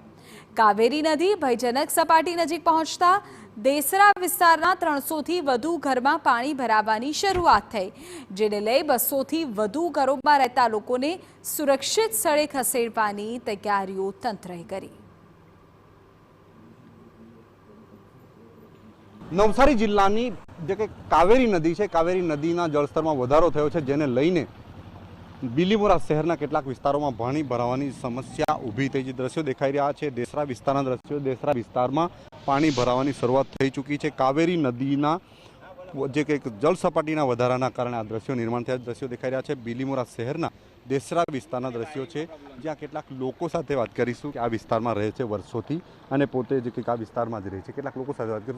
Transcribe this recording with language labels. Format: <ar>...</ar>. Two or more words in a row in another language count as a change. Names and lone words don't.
<gu>કાવેરી નદી ભયજનક સપાટી નજીક પહોંચતા દેસરા વિસ્તારના 300 થી વધુ ઘરમાં પાણી ભરાવાની શરૂઆત થઈ, જેને લઈ 200 થી વધુ ઘરોમાં રહેતા લોકોને સુરક્ષિત સ્થળે ખસેડવાની તૈયારીઓ તંત્રએ કરી। નવસારી જિલ્લાની જે કે કાવેરી નદી હૈ, કાવેરી નદીના જળસ્તર મેં વધારો થયો છે, જેને લઈને બીલીમોરા શહેરના કેટલાક વિસ્તારો મેં પાણી ભરાવાની સમસ્યા ઊભી થઈ। દૃશ્યો દેખાઈ રહ્યા છે દેસરા વિસ્તારના દૃશ્યો। દેસરા વિસ્તાર મેં પાણી ભરાવાની શરૂઆત થઈ ચૂકી હૈ। કાવેરી નદીના જે કે જળસપાટીના વધારાના કારણે આ દૃશ્યો નિર્માણ થયા। દૃશ્યો દેખાઈ રહ્યા છે બીલીમોરા શહેરના દેસરા વિસ્તારના દૃશ્યો છે, જ્યાં કેટલાક લોકો સાથે વાત કરીશું કે આ વિસ્તારમાં રહે છે વર્ષોથી અને પોતે જે કે આ વિસ્તારમાં જ રહે છે। કેટલાક લોકો સાથે વાત કરીશું।</gu>